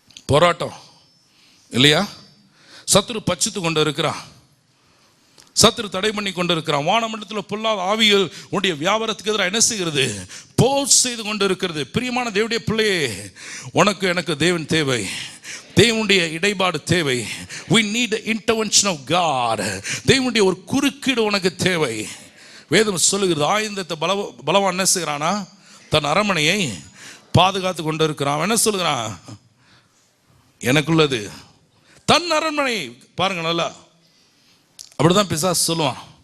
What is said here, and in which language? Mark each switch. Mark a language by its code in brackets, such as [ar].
[ta] போராட்டம் இல்லையா? சத்துரு பச்சித்து கொண்டு இருக்கிறான், சத்துரு தடை பண்ணி கொண்டு இருக்கிறான். வானமண்டலத்தில் பொல்லாத ஆவிகள் உன்னுடைய வியாபாரத்துக்கு எதிராக என்ன செய்கிறது? போர் செய்து கொண்டு இருக்கிறது. பிரியமான தேவனுடைய பிள்ளையே, உனக்கு எனக்கு தேவன் தேவை, தேவனுடைய இடைபாடு தேவை. [en] we need the intervention of God. [ta] தேவனுடைய ஒரு குறுக்கீடு உனக்கு தேவை. வேதம் சொல்லுகிறது, ஆயுதத்தை பலவான் என்ன செய்கிறானா? தன் அரண்மனையை பாதுகாத்து கொண்டு இருக்கிறான். என்ன சொல்லுகிறான்? எனக்குள்ளது தன் அரண்மனை. பாருங்க நல்லா, அப்படிதான் பிசாசு சொல்லுவான்.